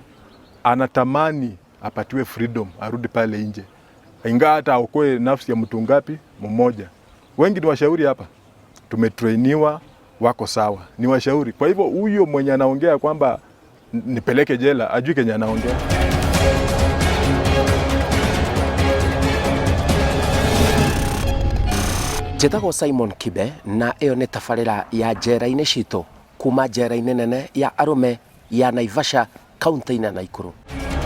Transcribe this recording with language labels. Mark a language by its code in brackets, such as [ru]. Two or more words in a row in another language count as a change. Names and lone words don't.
[sw] Anatamani apatiwe freedom, arudi pale nje. Ingawa hata aokoe nafsi ya mtu ngapi? Mmoja. Wengi ni washauri hapa. Tumetrainiwa, wako sawa. Ni washauri. Kwa hivyo huyo mwenye anaongea kwamba nipeleke jela, ajui kenye anaongea. [ki] Njĩtagwo Simon Kibe, na ĩyo nĩ tabarĩra ya njera-inĩ citũ kuma njera-inĩ nene ya arũme ya Naivasha, kaunti-inĩ ya Naikuru.